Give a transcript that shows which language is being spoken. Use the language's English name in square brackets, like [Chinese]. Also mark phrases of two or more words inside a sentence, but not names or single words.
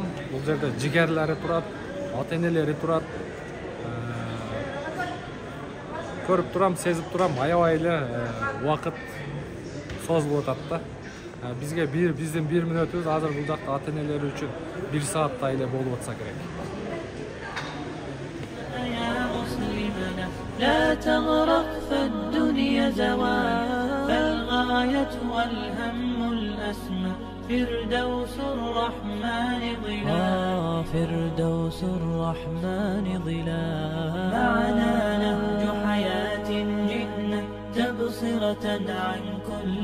[Kyrgyz] Бул жерде жигерлери турат, ата-энелери турат. Көрүп турам, сезип турам, аябай эле убакыт созулуп атат да. Бизге биздин 1 мүнөтүбүз азыр бул жакта ата-энелери үчүн 1 сааттай эле болуп атса керек. [Arabic] لا تغرق فالدنيا زوال فالغاية والهم الأسمى فردوس الرحمن ظلال فردوس الرحمن ظلال معنا نهج حياة جئنا تبصرة عن كل